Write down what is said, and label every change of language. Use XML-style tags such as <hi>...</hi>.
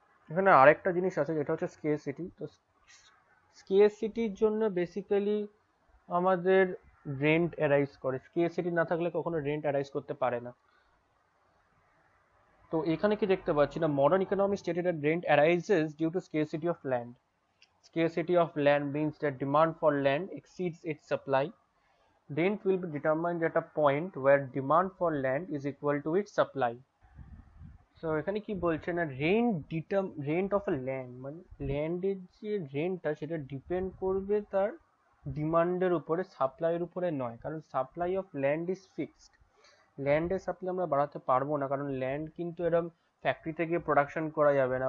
<bn>এখানে আরেকটা জিনিস আছে, যেটা হচ্ছে স্কেরসিটি। তো স্কেরসিটির জন্য বেসিক্যালি আমাদের রেন্ট অ্যারাইজ করে। স্কেরসিটি না থাকলে কখনো রেন্ট অ্যারাইজ করতে পারে না। তো এখানে কি দেখতে পাচ্ছি না,</bn> <en>Modern economy stated that rent arises due to scarcity of land. Scarcity of land means that demand for land exceeds its supply. Rent will be determined at a point where demand for land is equal to its supply.</en> <bn>So এখানে কি বলছে না, rent of a land, মানে ল্যান্ডের যে রেন্টটা, সেটা depend করবে তার ডিমান্ডের উপরে, সাপ্লাইয়ের উপরে নয়। কারণ supply of land is fixed. ল্যান্ডের supply আমরা বাড়াতে পারবো না, কারণ ল্যান্ড কিন্তু এরকম ফ্যাক্টরিতে গিয়ে প্রোডাকশন করা যাবে না।</bn>